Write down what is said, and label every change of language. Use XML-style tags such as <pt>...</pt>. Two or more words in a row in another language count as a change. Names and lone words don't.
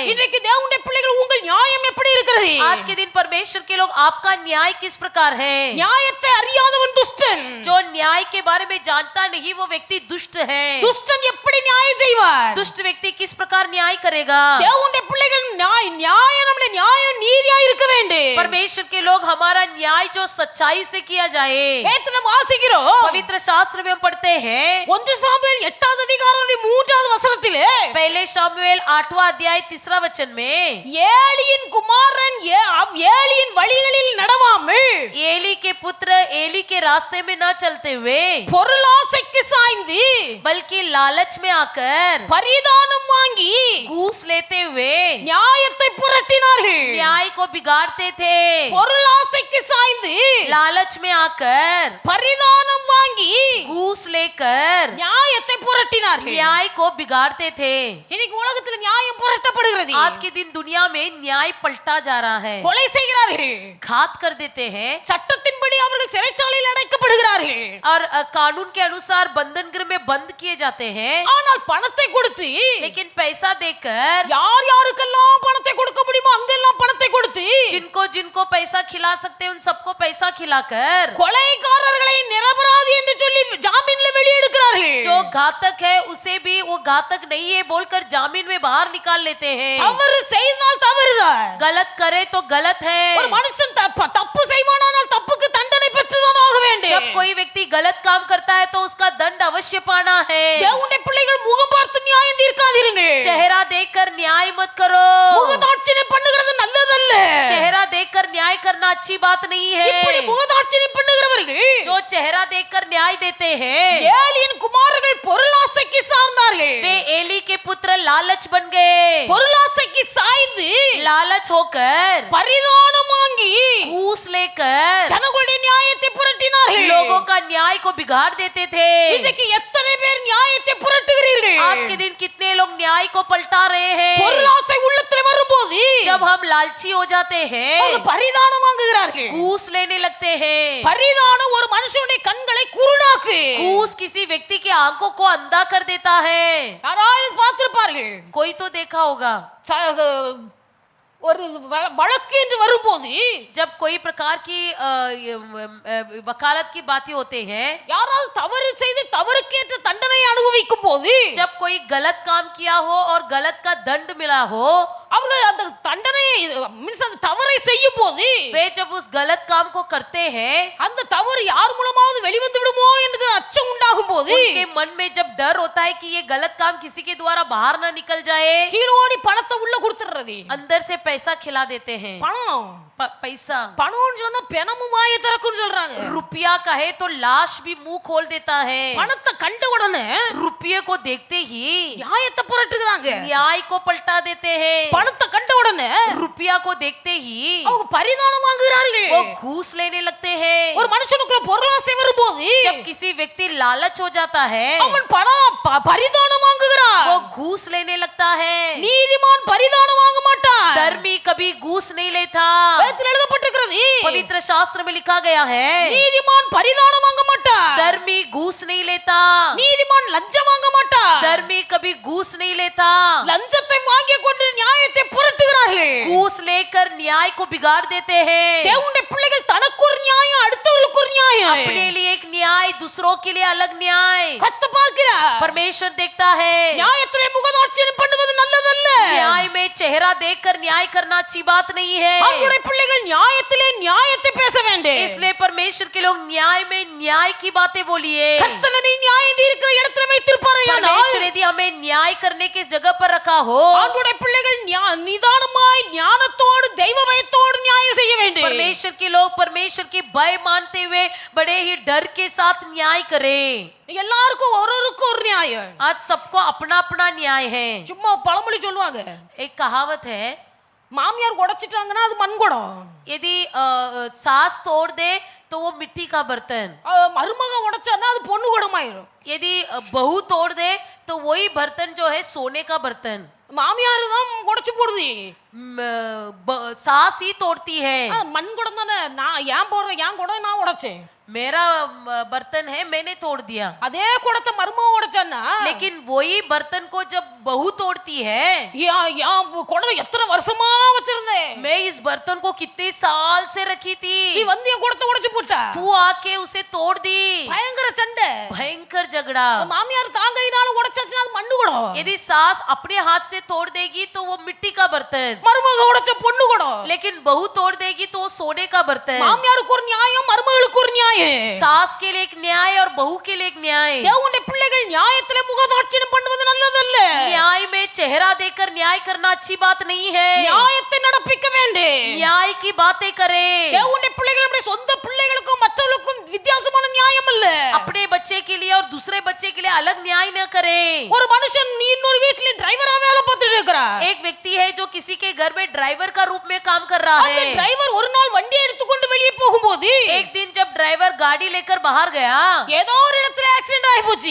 <ta>இன்றைக்கு தேவனுடைய பிள்ளைகள் உங்கள் நியாயம் எப்படி இருக்கிறது?</ta> <hi>आज के दिन परमेश्वर के लोग आपका न्याय किस प्रकार है?</hi> <ta>நியாயத்தை அறியாதவன் துஷ்டன்.</ta> <hi>जो न्याय के बारे में जानता नहीं वो व्यक्ति दुष्ट है।</hi> <ta>துஷ்டன் எப்படி நியாயம் செய்வார்?</ta> <hi>दुष्ट व्यक्ति किस प्रकार न्याय करेगा?</hi> <ta>தேவனுடைய பிள்ளைகள் நியாயம் நம்முடைய நியாயம் நீதியா இருக்க வேண்டும்.</ta> <hi>परमेश्वर के लोग हमारा न्याय जो सच्चाई से किया जाए।</hi> <ta>நேத்து நம்ம வாசிக்கிறோம்</ta> <hi>पवित्र शास्त्र में पढ़ते हैं</hi> <ta>1 சாமுவேல் 8வது அதிகாரம் 3வது வசனத்திலே</ta> <hi>पहले शामुएल 8वां अध्याय 3रा वचन में</hi> <ta>ஏலியின் குமாரன் ஏலியின் வழிகளில் நடவாமல்</ta> <hi>एली के पुत्र एली के रास्ते में न चलते हुए</hi> <ta>பொருளாசைக்கு சாய்ந்து</ta> <hi>बल्कि लालच में आकर</hi> <ta>பரிதானம் வாங்கி</ta> <hi>घूस लेते हुए</hi> <ta>நியாயத்தை புரட்டினார்கள்.</ta> <hi>न्याय को बिगाड़ते थे।</hi> <ta>பொருளாசைக்கு சாய்ந்து</ta> <hi>लालच में आकर</hi> <ta>பரிதானம் வாங்கி</ta> <hi>घूस लेकर</hi> <ta>நியாயத்தை புரட்டினார்கள்.</ta> <hi>न्याय को बिगाड़ते थे।</hi> <ta>இன்னைக்கு உலகத்துல நியாயம் புரட்டப்படுகிறது.</ta> <hi>आज के दिन दुनिया में न्याय पलटा जा रहा है।</hi> <ta>கொலை செய்கிறார்கள்,</ta> <hi>घात कर देते हैं</hi> <ta>சட்டத்தின்படி அவர்கள் சிறைச்சாலையில் அடைக்கப்படுகிறார்கள்.</ta> <hi>और कानून के अनुसार बंधन गृह में बंद किए जाते हैं।</hi> <ta>ஆனால் பணத்தை கொடுத்து</ta> <hi>लेकिन पैसा देकर</hi> <ta>யார் யாருக்கெல்லாம் பணத்தை கொடுக்க முடியுமோ அங்கெல்லாம் பணத்தை கொடுத்து</ta> <hi>जिनको जिनको पैसा खिला सकते हैं उन सबको पैसा खिलाकर</hi> <ta>கொலைகாரர்களை நிரபராதி என்று சொல்லி ஜாமீன்ல வெளியெடுக்கிறார்கள்.</ta> <hi>जो घातक है उसे भी वो घातक नहीं है बोलकर जामीन में बाहर निकाल लेते हैं।</hi> <ta>தவறு செய்தால் தவறுதான்.</ta> <hi>गलत करे तो गलत है।</hi> <ta>ஒரு மனுஷன் தப்பு செய்வானால் தப்புக்கு தண்டனை பெற்றுதான் ஆக வேண்டும்.</ta> <hi>जब कोई व्यक्ति गलत काम करता है तो उसका दंड अवश्य पाना है।</hi> <ta>தேவனுடைய பிள்ளைகள் முகம் பார்த்து நியாயம் தீர்க்காதீருங்க.</ta> <hi>चेहरा देखकर न्याय मत करो।</hi> <ta>முகதாட்சிணை பண்ணுகிறது நல்லதல்ல.</ta> <hi>चेहरा देखकर न्याय करना अच्छी बात नहीं</hi> <ta>இப்படி</ta> <hi>है।</hi> <ta>முகதாட்சிணை பண்ணுகிறவர்கள்</ta> <hi>जो चेहरा देखकर न्याय देते हैं</hi> <ta>ஏலியின் குமாரர்கள் பொருளாசைக்கு சார்ந்தார்கள்.</ta> <hi>वे एली के पुत्र लालच बन गए।</hi> <ta>பொருளாசைக்கு சாய்ந்து</ta> <hi>लालच होकर</hi> <ta>பரிதானம் வாங்கி</ta> <hi>घूस लेकर</hi> <ta>ஜனங்களுடைய நியாயத்தை புரட்டினார்கள்.</ta> <hi>लोगों का न्याय को बिगाड़ देते थे।</hi> <ta>இன்றைக்கு எத்தனை பேர் நியாயத்தை புரட்டுகிறீர்கள்?</ta> <hi>आज के दिन कितने लोग न्याय को पलटा रहे हैं।</hi> <ta>பொருளாசை உள்ளத்தில் வரும்போது</ta> <hi>जब हम लालची हो जाते हैं</hi> <ta>அவங்க பரிதானம் வாங்குகிறார்கள்.</ta> <hi>घूस लेने लगते हैं।</hi> <ta>பரிதானம் ஒரு மனுஷனுடைய கண்களை குருடாக்கு.</ta> <hi>घूस किसी व्यक्ति की आंखों को अंधा कर देता है।</hi> <ta>யாராவது பார்த்திருப்பார்கள்.</ta> <hi>कोई तो देखा होगा</hi> <ta>ஒரு வழக்கு என்று வரும்போது</ta> <hi>जब कोई प्रकार की वकालत की बातें होते हैं</hi> <ta>யாராவது தவறு செய்து தவறுக்கேற்ற தண்டனை அனுபவிக்கும் போது</ta> <hi>जब कोई गलत काम किया हो और गलत का दंड मिला हो</hi> <ta>அவர்கள் அந்த தண்டனையை மீன்ஸ் அந்த தவறை செய்யும் போது</ta> <hi>वे जब उस गलत काम को करते हैं</hi> <ta>அந்த தவறு யார் மூலமாவது வெளிவந்து விடுமோ என்கிற அச்சம் உண்டாகும் போது</ta> <hi>उनके मन में जब डर होता है कि ये गलत काम किसी के द्वारा बाहर ना निकल जाए</hi> <ta>கீழோடி பணத்தை உள்ள கொடுத்துறது.</ta> <hi>अंदर से पैसा खिला देते हैं।</hi> <ta>பணம்</ta> <hi>पैसा</hi> <ta>பணம்னு சொன்னா பெணமும் வாயை திறக்கும்னு சொல்றாங்க.</ta> <hi>रुपया कहे तो लाश भी मुंह खोल देता है।</hi> <ta>பணத்தை கண்ட உடனே</ta> <hi>रुपये को देखते ही</hi> <ta>நியாயத்தை புரட்டுகிறாங்க.</ta> <hi>न्याय को पलटा देते हैं।</hi> <ta>பணத்தை கண்ட உடனே</ta> <hi>रुपया को देखते ही</hi> <ta>அவங்க பரிதானம் வாங்குகிறார்கள்.</ta> <hi>वो घूस लेने लगते हैं।</hi> <ta>ஒரு மனுஷனுக்குள்ள பொருளாசை வரும்போது</ta> <hi>जब किसी व्यक्ति लालच हो जाता है</hi> <ta>அவன் பரிதானம் வாங்குகிறான்.</ta> <hi>वो घूस लेने लगता है।</hi> <ta>நீதிமான் பரிதானம் வாங்க மாட்டான்.</ta> <hi>धर्मी कभी घूस नहीं लेता।</hi> <ta>வேதத்தில் எழுதப்பட்டிருக்கிறது</ta> <hi>पवित्र शास्त्र में लिखा गया है</hi> <ta>நீதிமான் பரிதானம் வாங்க மாட்டான்.</ta> <hi>धर्मी घूस नहीं लेता।</hi> <ta>நீதிமான் லஞ்சம் வாங்க மாட்டான்.</ta> <hi>धर्मी कभी घूस नहीं लेता।</hi> <ta>லஞ்சத்தை வாங்கி கொண்டு நியாயத்தை புரட்டுகிறார்கள்.</ta> <hi>घूस लेकर न्याय को बिगाड़ देते हैं।</hi> <ta>தேவனுடைய பிள்ளைகள் தனக்கு ஒரு நியாயம் அடுத்தவர்களுக்கு ஒரு நியாயம்.</ta> <hi>अपने लिए एक न्याय दूसरों के लिए अलग न्याय</hi> <ta>கர்த்தர் பார்க்கிறார்.</ta> <hi>परमेश्वर देखता है।</hi> <ta>நியாயத்திலே முகதாட்சியம் பண்ணுவது நல்லதல்ல.</ta> <hi>न्याय में चेहरा देखकर न्याय करना अच्छी बात नहीं है।</hi> <ta>அவருடைய பிள்ளைகள் நியாயத்திலே நியாயத்தை பேச வேண்டும்.</ta> <hi>इसलिए परमेश्वर के लोग न्याय में न्याय की बातें बोलिए।</hi> <ta>கர்த்தர் நம்மை நியாயம் தீர்க்கிற இடத்துல வைத்திருப்பாரேயானால்</ta> <hi>परमेश्वर यदि हमें न्याय करने की जगह पर रखा हो</hi> <ta>அவருடைய பிள்ளைகள் நிதானமாய் ஞானத்தோடு தெய்வ பயத்தோடு நியாயம் செய்ய வேண்டும்.</ta> <hi>परमेश्वर के लोग परमेश्वर की भय मानते हुए बड़े ही डर के साथ न्याय करें।</hi> <ta>எல்லாருக்கும் ஒருவருக்கு ஒரு நியாயம்.</ta> <hi>आज सबको अपना अपना न्याय है।</hi> <ta>சும்மா பழமொழி சொல்லுவாங்க,</ta> <hi>एक कहावत है</hi> <ta>மாமியார் உடைச்சிட்டாங்கன்னா அது மண் குடம்,</ta> <hi>यदि सास तोड़ दे तो वो मिट्टी का बर्तन,</hi> <ta>மருமக உடைச்சான்னா அது பொண்ணு குடமாயிரும்.</ta> <hi>यदि बहू तोड़ दे तो वही बर्तन जो है सोने का बर्तन।</hi> <ta>மாமியார் தான் உடைச்சு போடுது,</ta> <hi>सास ही तोड़ती है।</hi> <ta>மண் குடம் தானே, நான் ஏன் போடுறேன், என் குடம் நான் உடைச்சேன்.</ta> <hi>मेरा बर्तन है, मैंने तोड़ दिया।</hi> <ta>அதே குடத்தை மருமக உடைச்சான்னா</ta> <hi>लेकिन वही बर्तन को जब बहू तोड़ती है,</hi> <ta>குடவை எத்தனை வருஷமா வச்சிருந்தேன்,</ta> <hi>मैं इस बर्तन को कितने साल से रखी थी,</hi> <ta>நீ வந்து என் குடத்தை உடைச்சு போட்ட,</ta> <hi>तू आके उसे तोड़ दी।</hi> <ta>பயங்கர சண்டை,</ta> <hi>भयंकर झगड़ा।</hi> <ta>மாமியார் தாங்கையினால உடைச்சாச்சுன்னா அது மண்ணு குடம்,</ta> <hi>यदि सास अपने हाथ से तोड़ देगी तो वो मिट्टी का बर्तन,</hi> <ta>மருமக உடைச்ச பொண்ணு குடம்,</ta> <hi>लेकिन बहू तोड़ देगी तो वो सोने का बर्तन।</hi> <ta>மாமியாருக்கு ஒரு நியாயம், மருமகளுக்கு ஒரு நியாயம்,</ta> <hi>सास के लिए एक न्याय और बहू के लिए एक न्याय।</hi> <ta>தேவனுடைய பிள்ளைகள் நியாயத்திலே முகதாட்சியம் பண்ணுவது நல்லதல்ல,</ta> <hi>न्याय में चेहरा देकर न्याय करना अच्छी बात नहीं है।</hi> <ta>நியாயத்தை நடப்பிக்க வேண்டும்,</ta> <hi>न्याय की बातें करे।</hi> <ta>தேவனுடைய பிள்ளைகள் நம்முடைய சொந்த பிள்ளைகளுக்கும் மற்றவர்களுக்கும் வித்தியாசமான நியாயம் அல்ல,</ta> <hi>अपने बच्चे के लिए और दूसरे बच्चे के लिए अलग न्याय न करे।</hi> <ta>ஒரு மனுஷன் இன்னொரு வீட்ல டிரைவரா வேலை பார்த்துட்டு இருக்கிறார்,</ta> <hi>एक व्यक्ति है जो किसी के घर में ड्राइवर का रूप में काम कर रहा</hi> <ta>அந்த</ta> <hi>है।</hi> <ta>டிரைவர் ஒரு நாள் வண்டியை எடுத்துக்கொண்டு வெளியே போகும்போது</ta> <hi>एक दिन जब ड्राइवर गाड़ी लेकर बाहर गया,</hi> <ta>ஏதோ ஒரு இடத்துல ஆக்சிடென்ட் ஆகி போச்சு,</ta>